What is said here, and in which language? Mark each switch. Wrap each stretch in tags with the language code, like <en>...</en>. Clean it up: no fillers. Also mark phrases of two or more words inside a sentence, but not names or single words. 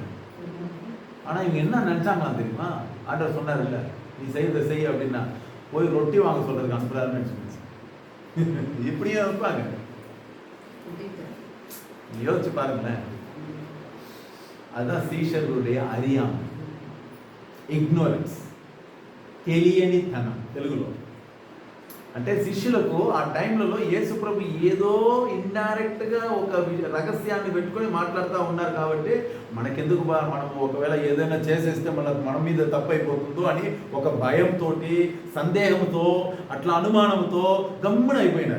<ta>ஆனா இவங்க என்ன நினைச்சாங்களா தெரியுமா? ஆண்டவர் சொன்னார் இல்ல, நீ செய்யறத செய்ய அப்படின்னா போய் ரொட்டி வாங்க சொல்றதுக்கு அனுப்புறாருன்னு நினைச்சு இப்படியே இருப்பாங்க. யோசிச்சு பாருங்களேன். அதுதான் சீஷர்களுடைய அறியாமை,</ta> <te>ఇగ్నోరెన్స్, తెలియనితనం తెలుగులో. అంటే శిష్యులకు ఆ టైంలలో యేసు ప్రభు ఏదో ఇండైరెక్ట్ గా ఒక రహస్యాన్ని పెట్టుకొని మాట్లాడుతూ ఉన్నారు. కాబట్టి మనకెందుకు మనం ఒకవేళ ఏదైనా చేసేస్తే మన మీద తప్పైపోతుందో అని ఒక భయంతో, సందేహంతో, అట్లా అనుమానంతో గమ్మున అయిపోయినారు.</te>